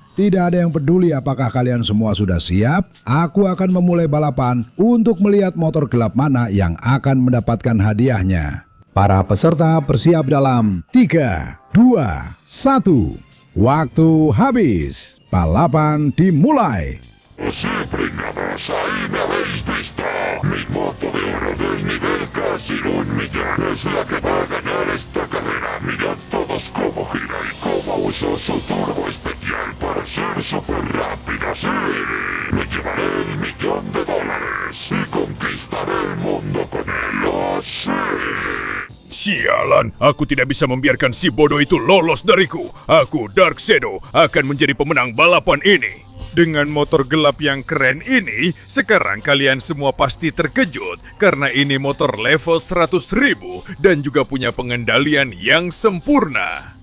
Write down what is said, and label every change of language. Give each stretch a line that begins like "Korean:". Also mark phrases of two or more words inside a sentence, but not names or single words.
Indonesian: Tidak ada yang peduli apakah kalian semua sudah siap. Aku akan memulai balapan untuk melihat motor gelap mana yang akan mendapatkan hadiahnya. Para peserta bersiap dalam 3, 2, 1. Waktu habis. Balapan dimulai.
Spanish: Brindamos, ahí me habéis visto. Mi moto de oro del nivel casi 1 millón. Es la que va a ganar esta carrera. Mirad todos cómo gira y cómo uso su turbo especial para ser súper rápida. Sí, me llevaré $1 millón y conquistaré el mundo con él. ¡Oh, sí!
Indonesian: Sialan, aku tidak bisa membiarkan si bodoh itu lolos dariku. Aku, Dark Shadow, akan menjadi pemenang balapan ini. Dengan motor gelap yang keren ini, sekarang kalian semua pasti terkejut karena ini motor level 100.000 dan juga punya pengendalian yang sempurna.